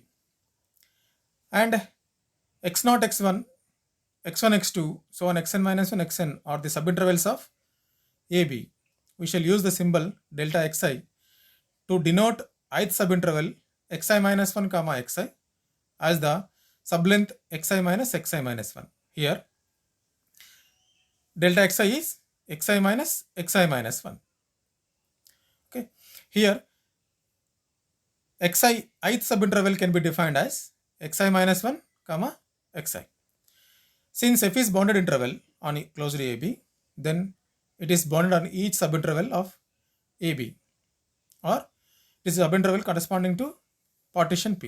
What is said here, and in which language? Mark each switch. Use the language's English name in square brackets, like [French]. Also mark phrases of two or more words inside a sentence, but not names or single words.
[English] And x0, x1, x1, x2, so on, xn minus 1, xn are the subintervals of AB. We shall use the symbol delta xi to denote ith subinterval xi minus 1 comma xi as the sublength xi minus 1. Here delta xi is xi minus 1. Okay. Here xi ith subinterval can be defined as xi minus 1 comma xi. Since f is bounded interval on closed AB, then it is bounded on each subinterval of AB, or it is a subinterval corresponding to partition P.